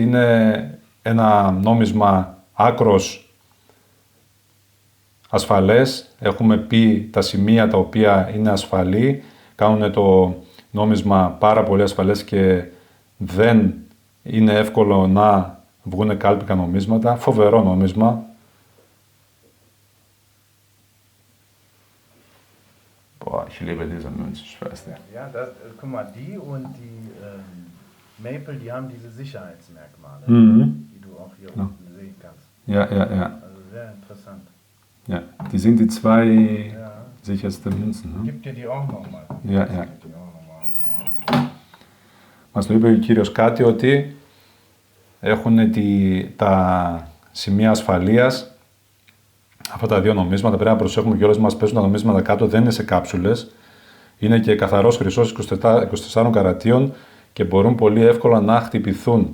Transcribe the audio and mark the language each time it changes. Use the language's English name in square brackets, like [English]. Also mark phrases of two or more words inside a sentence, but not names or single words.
[Greek] Είναι ένα νόμισμα άκρος ασφαλές. Έχουμε πει τα σημεία τα οποία είναι ασφαλή, κάνουν το νόμισμα πάρα πολύ ασφαλές και δεν είναι εύκολο να βγουν κάλπικα νομίσματα. Φοβερό νόμισμα. [German] Boah, ich liebe diese Münze, Schwester. Ja, das, guck mal, die und die Maple, die haben diese Sicherheitsmerkmale, die du auch hier unten sehen kannst. Ja, ja, ja. Also sehr interessant. Ja, die sind die zwei sichersten Münzen. Ne? Gib dir die auch nochmal. Ja, ja. [Greek] Μας το είπε ο κύριος κάτι ότι έχουν τα σημεία ασφαλείας. Αυτά τα δύο νομίσματα πρέπει να προσέχουμε και όλες μας παίζουν τα νομίσματα κάτω, δεν είναι σε κάψουλες. Είναι και καθαρός χρυσός 24 καρατίων και μπορούν πολύ εύκολα να χτυπηθούν.